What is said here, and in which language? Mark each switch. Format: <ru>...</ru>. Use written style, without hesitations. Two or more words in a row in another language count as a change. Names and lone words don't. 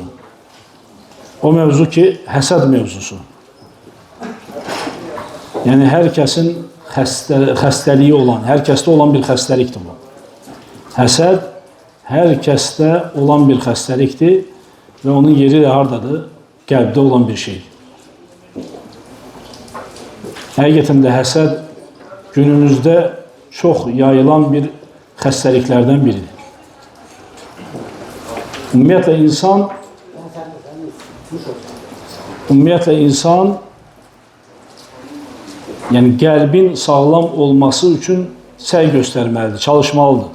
<az>O mevzu ki, həsəd mevzusu. Yani herkesin xəstəliyi olan, herkeste olan bir xəstəlikdir bu. Həsəd herkeste olan bir xəstəlikdir ve onun yeri de hardadır? Qəlbdə olan bir şeydir. Həqiqətən də həsəd günümüzdə çox yayılan bir xəstəliklərdən biridir. Ümumiyyətlə insan yəni qəlbin sağlam olması üçün səy göstərməlidir, çalışmalıdır.</az>